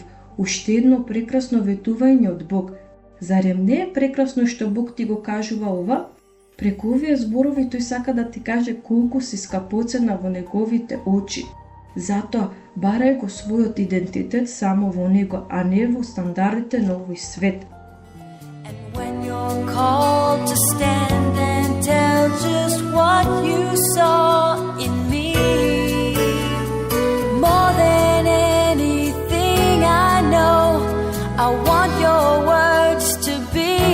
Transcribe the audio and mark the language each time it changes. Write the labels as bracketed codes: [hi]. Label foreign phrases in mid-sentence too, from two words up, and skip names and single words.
[mk] Уште едно прекрасно ветување од Бог. Зарем не е прекрасно што Бог ти го кажува ова? Преку овие зборови тој сака да ти каже колку си скапоцена во неговите очи. Затоа барај го својот идентитет само во него, а не во стандардите на овој свет. [en] And when you're called to stand and tell just what you saw in me, more than anything I know, I want your words to be.